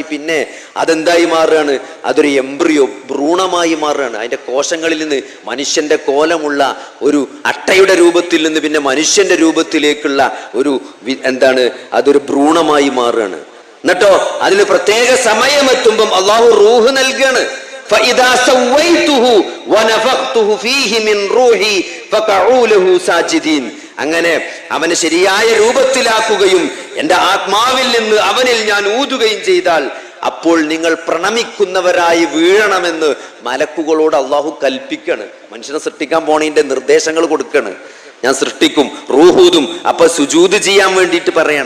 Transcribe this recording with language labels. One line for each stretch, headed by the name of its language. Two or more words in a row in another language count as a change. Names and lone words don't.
Malayalam: പിന്നെ അതെന്തായി മാറുകയാണ്? അതൊരു എംബ്രിയോ, ഭ്രൂണമായി മാറുകയാണ്. അതിന്റെ കോശങ്ങളിൽ നിന്ന് മനുഷ്യന്റെ കോലമുള്ള ഒരു അട്ടയുടെ രൂപത്തിൽ നിന്ന് പിന്നെ മനുഷ്യന്റെ രൂപത്തിലേക്കുള്ള ഒരു അതൊരു ഭ്രൂണമായി മാറുകയാണ്. എന്നിട്ടോ അതിന് പ്രത്യേക സമയമെത്തുമ്പം അള്ളാഹു റൂഹ് നൽകുകയാണ്.
Arabic: فإذا سويته ونفخته فيه من روحي فقعوا له ساجدين.
Malayalam: അങ്ങനെ അവനെ ശരിയായ രൂപത്തിലാക്കുകയും എൻ്റെ ആത്മാവിൽ നിന്ന് അവനിൽ ഞാൻ ഊതുകയും ചെയ്താൽ അപ്പോൾ നിങ്ങൾ പ്രണമിക്കുന്നവരായി വീഴണമെന്ന് മലക്കുകളോട് അള്ളാഹു കൽപ്പിക്കാണ്. മനുഷ്യനെ സൃഷ്ടിക്കാൻ പോണതിന്റെ നിർദ്ദേശങ്ങൾ കൊടുക്കാണ്. ഞാൻ സൃഷ്ടിക്കും, റൂഹൂതും, അപ്പൊ സുജൂദ് ചെയ്യാൻ വേണ്ടിയിട്ട് പറയാണ്.